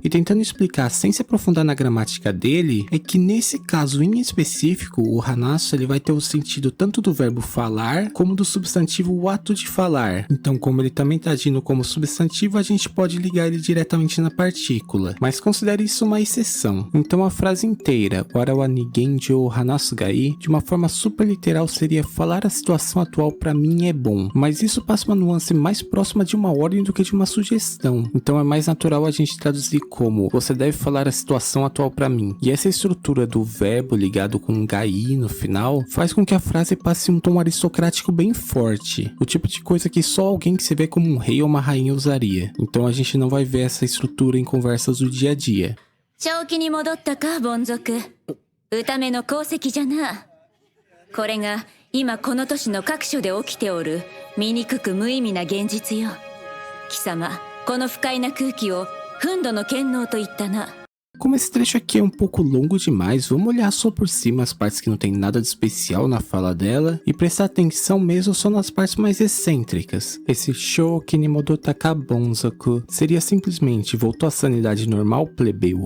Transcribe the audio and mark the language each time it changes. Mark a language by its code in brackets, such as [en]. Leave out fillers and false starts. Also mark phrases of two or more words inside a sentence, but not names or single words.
[pt] E tentando explicar sem se aprofundar na gramática dele, é que nesse caso em específico, o hanasu ele vai ter o sentido tanto do verbo falar, como do substantivo o ato de falar. Então, como ele também está agindo como substantivo, a gente pode ligar ele diretamente na partícula. Mas considere isso uma exceção. Então a frase inteira, [ja] わらわに現状話すがいい, [pt] de uma forma super literal seria falar a situação atual pra mim é bom. Mas isso passa uma nuance mais próxima de uma ordem do que de uma sugestão. Então é mais natural a gente traduzir como você deve falar a situação atual pra mim. E essa estrutura do verbo ligado com um [ja] がいい [pt] no final faz com que a frase passe um tom aristocrático bem forte. O tipo de coisa que só alguém que se vê como um rei ou uma rainha usaria. Então a gente não vai ver essa estrutura em conversas do dia a dia. [ja] 正気に戻ったか、凡族。歌目の功績じゃな。これが今この都市の各所で起きておる醜く無意味な現実よ。貴様、この不快な空気を憤怒の権能と言ったな。 [pt] Como esse trecho aqui é um pouco longo demais, vamos olhar só por cima as partes que não tem nada de especial na fala dela e prestar atenção mesmo só nas partes mais excêntricas. Esse [ja] 正気に戻ったか凡族 [pt] seria simplesmente voltou à sanidade normal, plebeu.